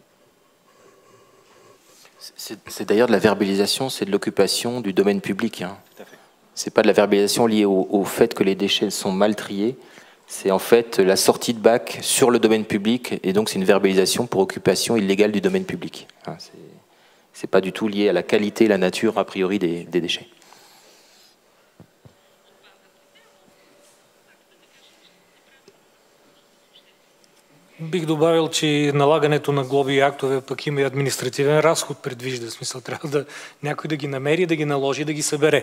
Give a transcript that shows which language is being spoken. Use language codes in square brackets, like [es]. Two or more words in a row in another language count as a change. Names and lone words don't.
[fr] C'est d'ailleurs de la verbalisation, c'est de l'occupation du domaine public. Hein. C'est pas de la verbalisation liée au fait que les déchets sont mal triés. C'est en fait la sortie de bac sur le domaine public, et donc c'est une verbalisation pour occupation illégale du domaine public. Hein, c'est pas du tout lié à la qualité et la nature a priori des déchets. [bg] Бих добавил, че налагането на глоби и актове пък има и административен разход, предвижда. В смисъл, трябва някой да ги намери, да ги наложи, да ги събере.